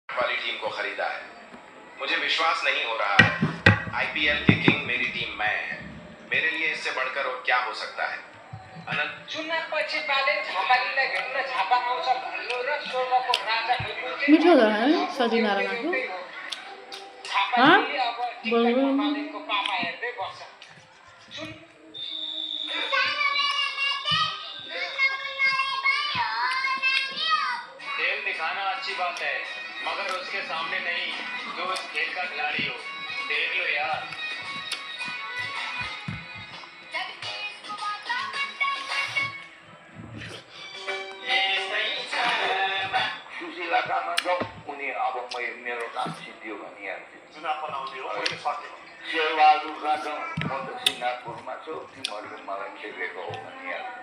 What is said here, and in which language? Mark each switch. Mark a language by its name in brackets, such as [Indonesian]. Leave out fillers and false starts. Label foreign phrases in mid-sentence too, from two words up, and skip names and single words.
[Hindi] वाली टीम को खरीदा है। मुझे विश्वास नहीं हो रहा है। आईपीएल के किंग मेरी टीम मैं है। मेरे लिए इससे बढ़कर और क्या हो सकता है? अनंत [Nepali] चुनावपछि बाले झापालीलाई भेट्न झापा आउँछ भन्नु र स्वर्गको राजा भेट्नु मिठो छ है सजिनारायणको झापालीले अब टिकटक मालिकको पापा हेर्दै बस्छ। [Hindi] खेल दिखाना अच्छी बात है मगर उसके सामने नहीं जो इस खेल का खिलाड़ी हो। देख लो यार [Nepali] सुशीलाकामा जाउँ उनी अब मेरो नाम सिद्धियो भनिहाल्छु। शेरबहादुरका जाउँ म त सिङ्गापुरमा छु तिमीहरूले मलाई खेलेको हो भनिहाल्छु।